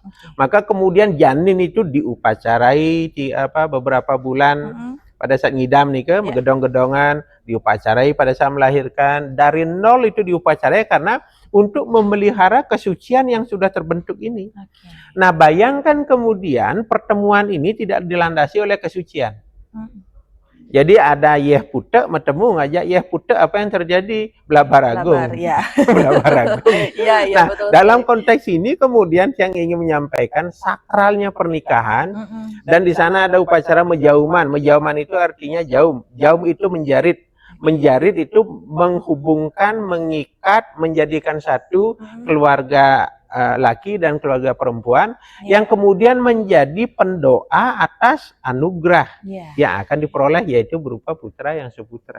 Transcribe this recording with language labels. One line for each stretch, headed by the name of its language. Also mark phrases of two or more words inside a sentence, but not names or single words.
Indonesian: Maka kemudian janin itu diupacarai di beberapa bulan pada saat ngidam nih gedong-gedongan, diupacarai pada saat melahirkan. Dari nol itu diupacarai karena untuk memelihara kesucian yang sudah terbentuk ini. Nah, bayangkan kemudian pertemuan ini tidak dilandasi oleh kesucian. Jadi ada
Balinese: yeh putek metemu ngajak yeh putek,
Indonesian: apa yang terjadi? Blabaragung. Blabaragung. Nah, betul, dalam konteks ini kemudian yang ingin menyampaikan sakralnya pernikahan, dan di sana ada upacara menjauman. Menjauman itu artinya jaum. Jaum itu menjarit. menjarit itu menghubungkan, mengikat, menjadikan satu keluarga laki dan keluarga perempuan yang kemudian menjadi pendoa atas anugerah yang akan diperoleh, yaitu berupa putra yang seputra.